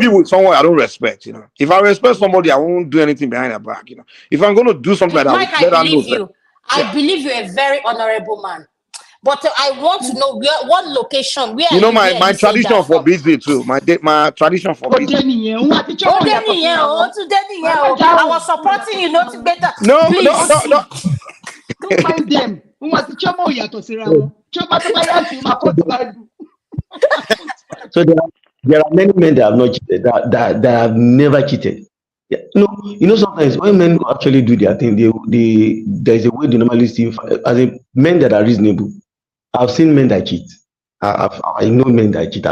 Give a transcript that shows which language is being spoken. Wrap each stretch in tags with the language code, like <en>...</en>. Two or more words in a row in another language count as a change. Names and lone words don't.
<en>be with someone I don't respect. If I respect somebody, I won't do anything behind their back. If I'm going to do something like that, I will Mike, I let her know believe that. you. Yeah. I believe you're a very honorable man. But I want to know what location, My where are my you saying tradition that from? forbids it too. My tradition forbids it.</en> <yo>Ode nìyẹn, òun àti</yo> <en>Oh,</en> <yo>Chioma ò</yo> <en>then</en> <yo>yàtọ̀</yo> <en>yeah,</en> <yo>síra</yo> <en>oh,</en> <yo>wọn.</yo> <en>today yeah,</en> <yo>Màmá</yo> <en>oh. I</en> <yo>dáhùn,</yo> <en>was</en> <yo>wọn ò</yo> <en>supporting</en> <yo>yàtọ̀</yo> <en>you,</en> <yo>síra</yo> <en>not</en> <yo>wọn.</yo> <en>better. No, no, Please. no, no. Don't mind them.</en> <yo>Òun àti Chioma ò yàtọ̀ síra wọn. Chioma tó bá yá sí, ó máa kó tó bá dùn.</yo> <en>So there are many men that have not cheated, that have never cheated. Yeah. Sometimes when men actually do their thing, there's a way they normally see as in men that are reasonable. I've seen men that cheat. I know men that cheat.</en>